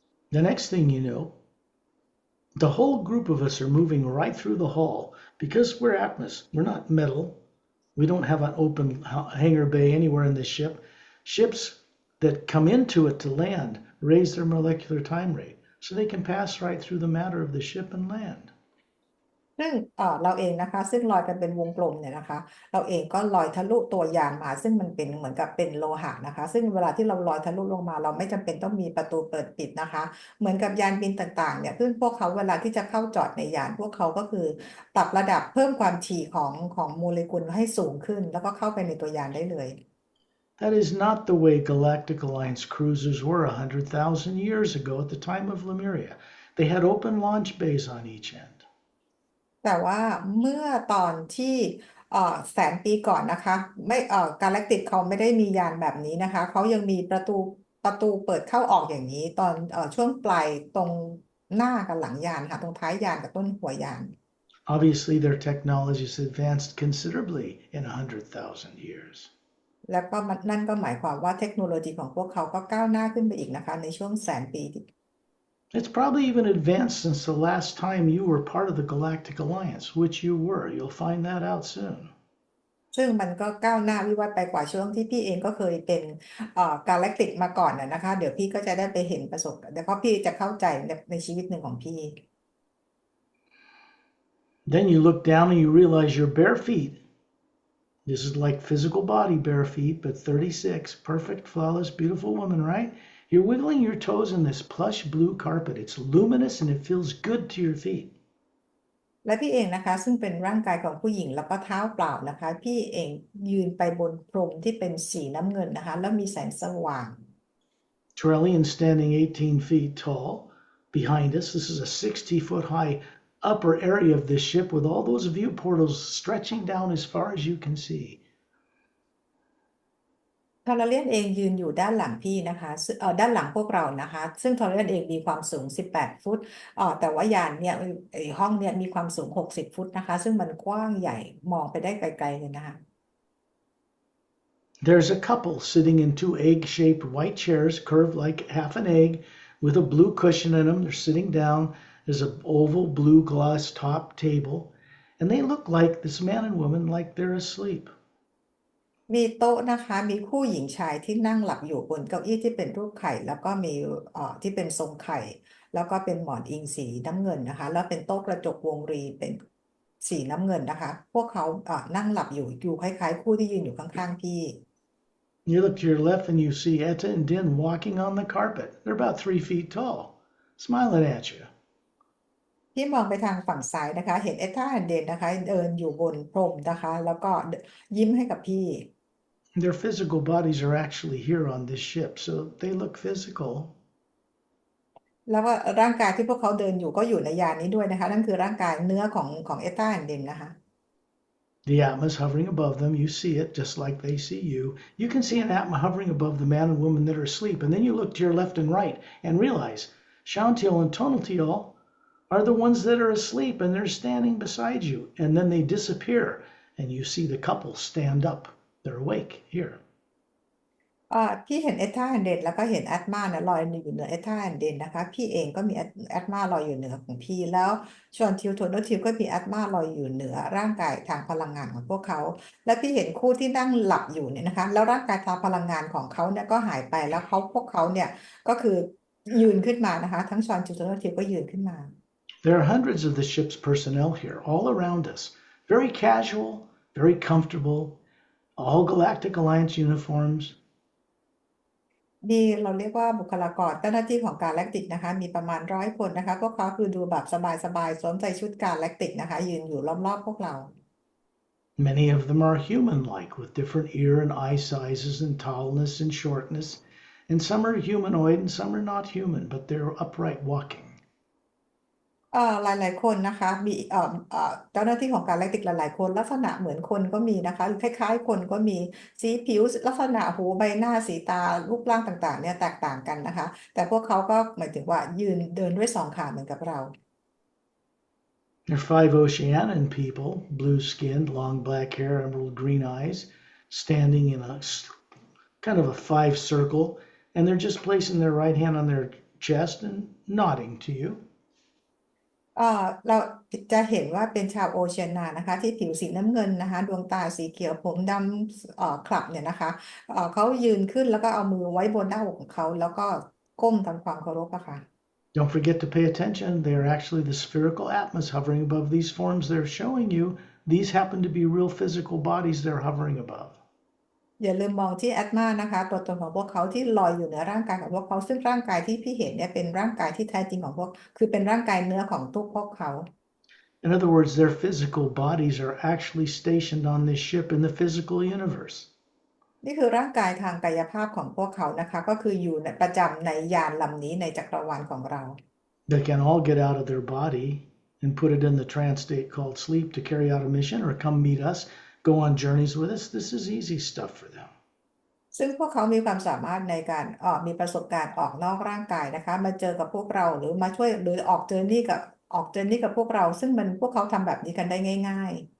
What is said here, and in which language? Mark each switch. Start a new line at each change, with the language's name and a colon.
English: The next thing you know, the whole group of us are moving right through the hall because we're Atmos. We're not metal. We don't have an open hangar bay anywhere in this ship. Ships that come into it to land raise their molecular time rate so they can pass right through the matter of the ship and land.
Thai: ซึ่งเราเองนะคะซึ่งลอยกันเป็นวงกลมเนี่ยนะคะเราเองก็ลอยทะลุตัวยานมาซึ่งมันเป็นเหมือนกับเป็นโลหะนะคะซึ่งเวลาที่เราลอยทะลุลงมาเราไม่จำเป็นต้องมีประตูเปิดปิดนะคะเหมือนกับยานบินต่างๆเนี่ยซึ่งพวกเขาเวลาที่จะเข้าจอดในยานพวกเขาก็คือปรับระดับเพิ่มความถี่ของโมเลกุลให้สูงขึ้นแล้วก็เข้าไปในตัวยานได้เลย
English: That is not the way Galactic Alliance cruisers were 100,000 years ago at the time of Lemuria. They had open launch bays on each end.
Thai: แต่ว่าเมื่อตอนที่100,000 ปีก่อนนะคะไม่กาแล็กติกเขาไม่ได้มียานแบบนี้นะคะเขายังมีประตูเปิดเข้าออกอย่างนี้ตอนช่วงปลายตรงหน้ากับหลังยานค่ะตรงท้ายยานกับต้นหัวยาน
English: Obviously, their technology has advanced considerably in 100,000 years.
Thai: แล้วก็นั่นก็หมายความว่าเทคโนโลยีของพวกเขาก็ก้าวหน้าขึ้นไปอีกนะคะในช่วง100,000 ปี
English: It's probably even advanced since the last time you were part of the Galactic Alliance, which you were. You'll find that out soon.
Thai: ซึ่งมันก็ก้าวหน้าวิวัฒน์ไปกว่าช่วงที่พี่เองก็เคยเป็นกาแล็กติกมาก่อนนะคะเดี๋ยวพี่ก็จะได้ไปเห็นประสบเดี๋ยวก็พี่จะเข้าใจในชีวิตหนึ่งของพี่
English: Then you look down and you realize your bare feet. This is like physical body bare feet, but 36, perfect, flawless, beautiful woman, right? You're wiggling your toes in this plush blue carpet. It's luminous and it feels good to your feet.
Thai: และพี่เองนะคะซึ่งเป็นร่างกายของผู้หญิงแล้วก็เท้าเปล่านะคะพี่เองยืนไปบนพรมที่เป็นสีน้ำเงินนะคะแล้วมีแสงสว่าง
English: Trellian standing 18 feet tall behind us. This is a 60-foot high upper area of this ship with all those view portals stretching down as far as you can see.
Thai: ทอร์เรียนเองยืนอยู่ด้านหลังพี่นะคะด้านหลังพวกเรานะคะซึ่งทอร์เรียนเองมีความสูง18 ฟุตแต่ว่ายานเนี่ยห้องเนี่ยมีความสูง60 ฟุตนะคะซึ่งมันกว้างใหญ่มองไปได้ไกลๆเลยนะคะ
English: There's a couple sitting in two egg-shaped white chairs, curved like half an egg, with a blue cushion in them. They're sitting down. There's an oval blue glass top table, and they look like this man and woman like they're asleep.
Thai: มีโต๊ะนะคะมีคู่หญิงชายที่นั่งหลับอยู่บนเก้าอี้ที่เป็นรูปไข่แล้วก็มีที่เป็นทรงไข่แล้วก็เป็นหมอนอิงสีน้ำเงินนะคะแล้วเป็นโต๊ะกระจกวงรีเป็นสีน้ำเงินนะคะพวกเขานั่งหลับอยู่คล้ายๆคู่ที่ยืนอยู่ข้างๆพี่
English: You look to your left and you see Etta and Din walking on the carpet. They're about 3 feet tall, smiling at you.
Thai: ที่มองไปทางฝั่งซ้ายนะคะเห็นเอธาแอนเดนนะคะเดินอยู่บนพรมนะคะแล้วก็ยิ้มให้กับพี่
English: Their physical bodies are actually here on this ship, so they look physical.
Thai: แล้วก็ร่างกายที่พวกเขาเดินอยู่ก็อยู่ในยานนี้ด้วยนะคะนั่นคือร่างกายเนื้อของเอธาแอนเดนนะคะ
English: The atma's hovering above them. You see it just like they see you. You can see an atma hovering above the man and woman that are asleep. And then you look to your left and right and realize Shauntiel and Tonaltiel are the ones that are asleep and they're standing beside you. And then they disappear and you see the couple stand up. They're awake here.
Thai: พี่เห็นเอธาแอนเดนแล้วก็เห็นแอตมาเนี่ยลอยอยู่เหนือเอธาแอนเดนนะคะพี่เองก็มีแอตมาลอยอยู่เหนือของพี่แล้วชอนทิวโทนทิวก็มีแอตมาลอยอยู่เหนือร่างกายทางพลังงานของพวกเขาและพี่เห็นคู่ที่นั่งหลับอยู่เนี่ยนะคะแล้วร่างกายทางพลังงานของเขาเนี่ยก็หายไปแล้วพวกเขาเนี่ยก็คือยืนขึ้นมานะคะทั้งชอนทิวโทนทิวก็ยืนขึ้นมา
English: There are hundreds of the ship's personnel here, all around us. Very casual, very comfortable, all Galactic Alliance uniforms.
Thai: เราเรียกว่าบุคลากรเจ้าหน้าที่ของการแลคติกนะคะมีประมาณ100 คนนะคะพวกเขาคือดูแบบสบายๆสวมใส่ชุดการแลคติกนะคะยืนอยู่รอบๆพวกเรา
English: Many of them are human-like, with different ear and eye sizes and tallness and shortness. And some are humanoid and some are not human, but they're upright walking.
Thai: หลายๆคนนะคะมีเจ้าหน้าที่ของการแลคติกหลายๆคนลักษณะเหมือนคนก็มีนะคะคล้ายๆคนก็มีสีผิวลักษณะหูใบหน้าสีตารูปร่างต่างๆเนี่ยแตกต่างกันนะคะแต่พวกเขาก็หมายถึงว่ายืนเดินด้วย2 ขาเหมือนกับเรา
English: They're 5 Oceanian people, blue-skinned, long black hair, emerald green eyes, standing in a kind of a 5 circle, and they're just placing their right hand on their chest and nodding to you.
Thai: เราจะเห็นว่าเป็นชาวโอเชียนานะคะที่ผิวสีน้ำเงินนะคะดวงตาสีเขียวผมดำคลับเนี่ยนะคะเขายืนขึ้นแล้วก็เอามือไว้บนหน้าอกของเขาแล้วก็ก้มทำความเคารพอะค่ะ
English: Don't forget to pay attention. They are actually the spherical atmas hovering above these forms they're showing you. These happen to be real physical bodies they're hovering above.
Thai: อย่าลืมมองที่แอตมานะคะตัวตนของพวกเขาที่ลอยอยู่เหนือร่างกายของพวกเขาซึ่งร่างกายที่พี่เห็นเนี่ยเป็นร่างกายที่แท้จริงของคือเป็นร่างกายเนื้อของทุกพวกเขา
English: In other words, their physical bodies are actually stationed on this ship in the physical universe.
Thai: นี่คือร่างกายทางกายภาพของพวกเขานะคะก็คืออยู่ประจำในยานลำนี้ในจักรวาลของเรา
English: They can all get out of their body and put it in the trance state called sleep to carry out a mission or come meet us, go on journeys with us. This is easy stuff for them.
Thai: ซึ่งพวกเขามีความสามารถในการมีประสบการณ์ออกนอกร่างกายนะคะมาเจอกับพวกเราหรือมาช่วยหรือออกเจอร์นี่กับพวกเราซึ่งพวกเขาทำแบบนี้กันได้ง่าย